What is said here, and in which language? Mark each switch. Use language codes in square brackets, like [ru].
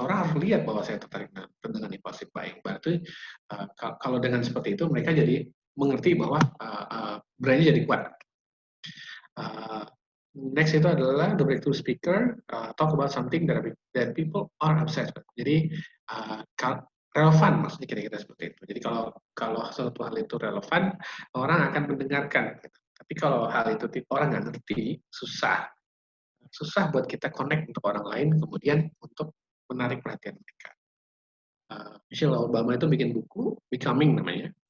[id] Orang harus lihat bahwa saya tertarik dengan impulsif buying. Berarti kalau dengan seperti itu, mereka jadi mengerti bahwa brandnya jadi kuat. [en] Next [id] itu adalah [en] the breakthrough speaker, talk about something that people are obsessed with. [id] Jadi relevan, maksudnya kira-kira seperti itu. Jadi kalau suatu hal itu relevan, orang akan mendengarkan. Gitu. Tapi kalau hal itu orang nggak ngerti, susah buat kita connect untuk orang lain, kemudian untuk menarik perhatian mereka. Michelle Obama itu bikin buku Becoming namanya.